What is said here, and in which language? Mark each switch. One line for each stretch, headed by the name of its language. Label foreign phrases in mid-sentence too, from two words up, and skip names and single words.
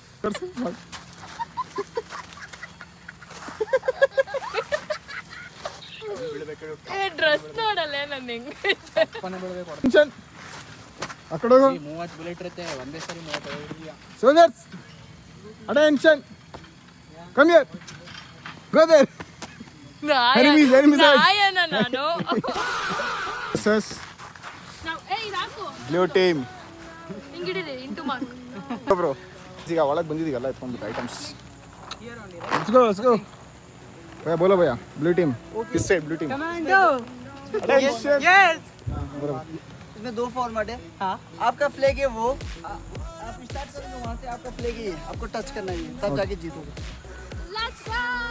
Kannada: ಡ್ರೆಸ್ ನೋಡಲ್ಲ ನನ್ನ ಹೆಂಗೆ ಆ ಕಡೆ ಹೋಗು
English: soldiers attention come here go there enemies
Kannada: ನಾಯನ ನಾನು
English: sus blue team
Kannada: ಹಿಂಗಿಡಿರಿ
English: into mark
Kannada: ಬ್ರೋ ಈಗ ಒಳಗೆ ಬಂದಿದ್ದೀವಲ್ಲ ಎತ್ಕೊಂಡ್ಬಿಟ್ಟು ಐಟಮ್ಸ್
English: let's go
Hindi: भैया बोलो भैया
English: blue team
Hindi: किस साइड
English: blue team
Hindi: इसमें 2 फॉर्मेट है। हाँ आपका फ्लैग है वो आप स्टार्ट करोगे वहाँ से आपका फ्लैग ही है, आपको टच करना ही है तब जाके जीतोगे।
English: let's go